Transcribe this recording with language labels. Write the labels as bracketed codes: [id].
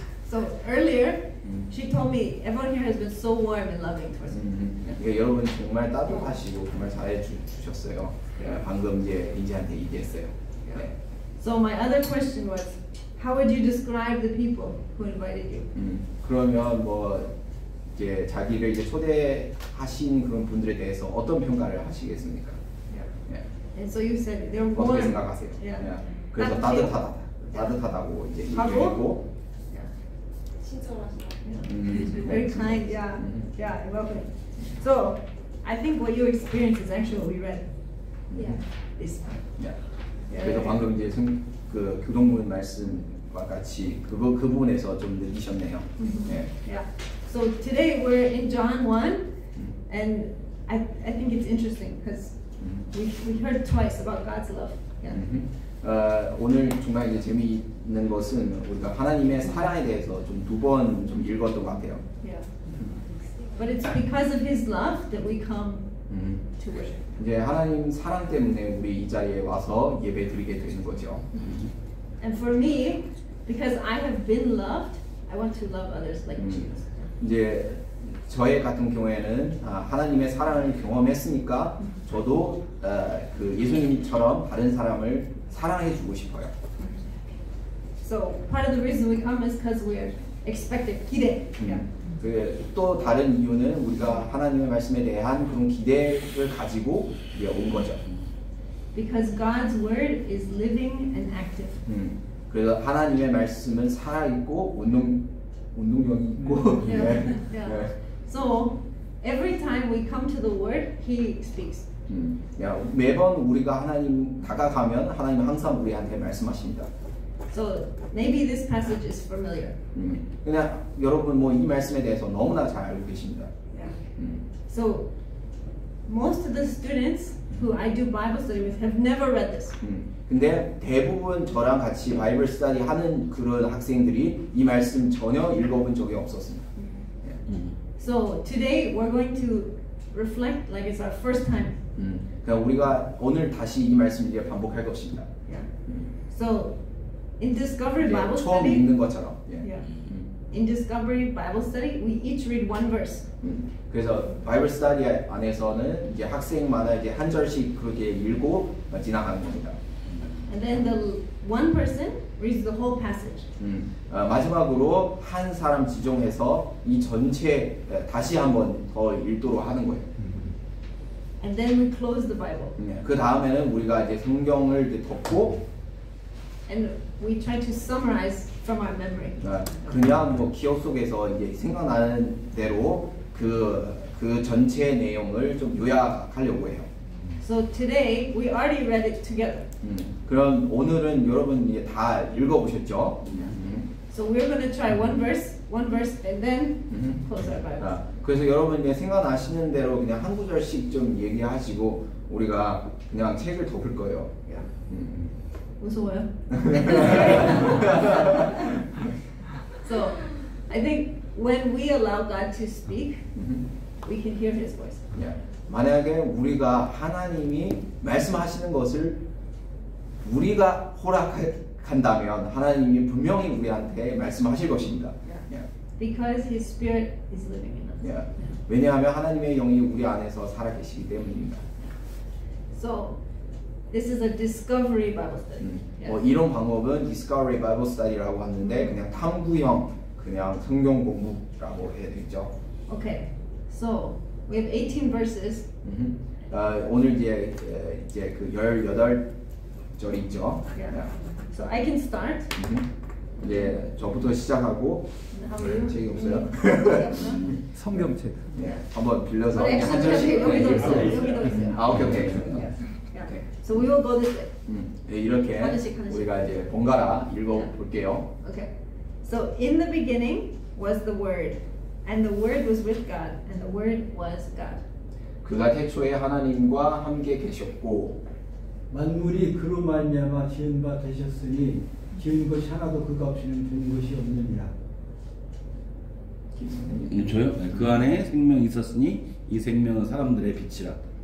[en] So earlier, she told me everyone here has been so warm and loving towards me. [ko] 그러니까 여러분 정말 따뜻하시고 정말 잘해 주셨어요. 방금 이제 인지한테 얘기했어요. 네. [en] So my other question was, how would you describe the people who invited you? [ko] 그러면 뭐 이제 자기를 이제 초대하신 그런 분들에 대해서 어떤 평가를 하시겠습니까? [en] And so you said they're warm. [ko] 어떻게 생각하세요? [en] Yeah. [ko] 그래서 따뜻하다고 이제 얘기했고. 친절하시다. [en] Very kind, yeah, welcome. So, I think what you experienced is actually what we read. Yeah. This. [ko] 그래서 방금 이제 그 교동문 말씀과 같이 그 부분에서 좀 느끼셨네요. [en] Yeah. So today we're in John 1, and I think it's interesting because we heard twice about God's love. Yeah. [ko] 오늘 정말 이제 재미있는 것은 우리가 하나님의 사랑에 대해서 좀 두 번 좀 읽었던 것 같아요. [en] Yeah. But it's because of His love that we come to worship. [ko] 이제 하나님 사랑 때문에 우리 이 자리에 와서 예배드리게 되는 거죠. [en] And for me, because I have been loved, I want to love others like Jesus. [ko] 이제 저의 같은 경우에는 하나님의 사랑을 경험했으니까 저도 그 예수님처럼 다른 사람을 사랑해주고 싶어요. [en] So part of the reason we come is because we're expected. [ko] 기대. 또 다른 이유는 우리가 하나님의 말씀에 대한 그런 기대를 가지고 온 거죠. [en] Because God's word is living and active. [ko] 그래서 하나님의 말씀은 살아있고 운동력이 있고. [en] So every time we come to the word, He speaks. [ko] 매번 우리가 하나님 다가가면 하나님은 항상 우리한테 말씀하십니다. [en] So maybe this passage is familiar. [ko] 그냥 여러분 뭐 이 말씀에 대해서 너무나 잘 알고 계십니다. [en] So most of the students who I do Bible study with have never read this. [ko] 근데 대부분 저랑 같이 바이블 스터디 하는 그런 학생들이 이 말씀 전혀 읽어본 적이 없었습니다. [en] So today we're going to reflect like it's our first time. [ko] 그러니까 우리가 오늘 다시 이 말씀을 이제 반복할 것입니다. [en] Yeah. So in Discovery [ko] 이제 [en] Bible [ko] 처음 [en] study, [ko] 읽는 것처럼. 예. [en] yeah. In Discovery Bible study, we each read one verse. [ko] 그래서 바이블 스터디 안에서는 이제 학생마다 이제 한 절씩 그렇게 읽고 지나가는 겁니다. [en] And then the one person reads the whole passage. [ko] 마지막으로 한 사람 지정해서 이 전체 다시 한번 더 읽도록 하는 거예요. [en] And then we close the Bible. [ko] 그 다음에는 우리가 이제 성경을 이제 덮고 [en] And we try to summarize from our memory. [ko] 그냥 뭐 기억 속에서 이제 생각나는 대로 그 전체 내용을 좀 요약하려고 해요. [en] So today we already read it together. [ko] 그럼 오늘은 여러분 이제 다 읽어보셨죠? [en] So we're going to try one verse, and then close our Bible. [ko] 그래서 여러분 이제 생각나시는 대로 그냥 한 구절씩 좀 얘기하시고 우리가 그냥 책을 덮을 거예요. 무서워요? [en] So I think when we allow God to speak, we can hear His voice. [ko] 만약에 우리가 하나님이 말씀하시는 것을 우리가 허락한다면 하나님이 분명히 우리한테 말씀하실 것입니다. [en] Because His Spirit is living in us. [ko] 왜냐하면 하나님의 영이 우리 안에서 살아계시기 때문입니다. [en] So this is a discovery Bible study. [ko] 이런 방법은 Discovery Bible Study라고 하는데 그냥 탐구형 그냥 성경 공부라고 해야 되겠죠. [en] Okay, so we have 18 verses. [ko] 오늘 이제 그 18절이 있죠. [en] So I can start. [ko] 이제 저부터 시작하고 책이 없어요. 성경책. 한번 빌려서 [en] But [ko] 한 [en] actually, [ko] 절씩. 여기도 있어요. 여기도 있어요. 오케이. [en] So we will go this way. [ko] 이렇게 하나씩. 우리가 이제 번갈아 읽어볼게요. [en] Okay. So in the beginning was the Word, and the Word was with God, and the Word was God. [ko] 그가 태초에 하나님과 함께 계셨고 만물이 그로 말미암아 지은 바 되셨으니 지은 것이 하나도 그가 없이는 된 것이 없느니라. 저요? 그 안에 생명이 있었으니 이 생명은 사람들의 빛이라.